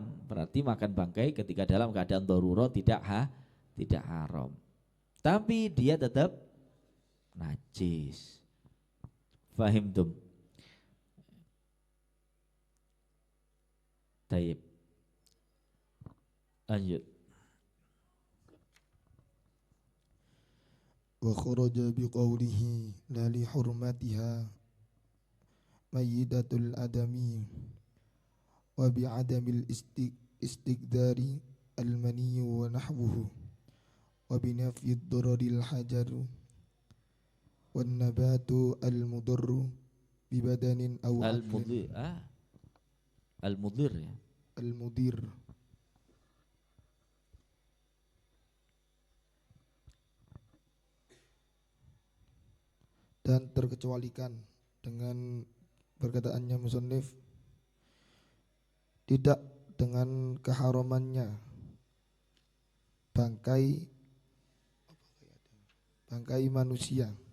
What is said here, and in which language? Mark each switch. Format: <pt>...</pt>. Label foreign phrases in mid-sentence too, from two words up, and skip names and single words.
<id>Berarti makan bangkai ketika dalam keadaan darurat tidak haram. Tapi dia tetap najis.</id> <ar>فهمتم؟ طيب.</ar> <id>Lanjut.</id> <ar>وخرج بقوله لا لحرمتها ميتة الآدمي وبعدم الاستقذار المني ونحوه وبنفي الضرر الحجر والنبات المضر ببدن أو المضر يا.</ar> <id>al-mudir dan terkecualikan dengan perkataannya musannif tidak dengan keharamannya bangkai manusia,</id>